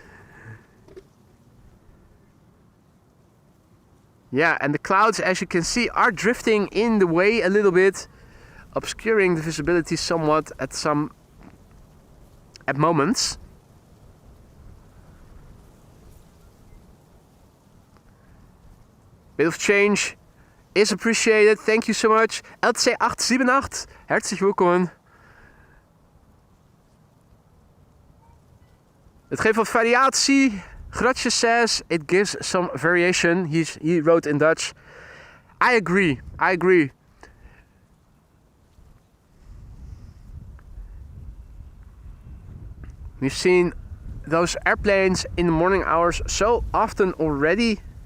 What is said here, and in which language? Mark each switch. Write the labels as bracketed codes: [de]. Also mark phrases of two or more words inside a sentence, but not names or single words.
[en] Yeah, and the clouds, as you can see, are drifting in the way a little bit, obscuring the visibility somewhat at moments. Bit of change is appreciated. Thank you so much. [de] LTC878, herzlich willkommen. [nl] Het geeft wat variatie. [en] Gratje says it gives some variation. He wrote in Dutch. I agree. We've seen those airplanes in the morning hours so often already.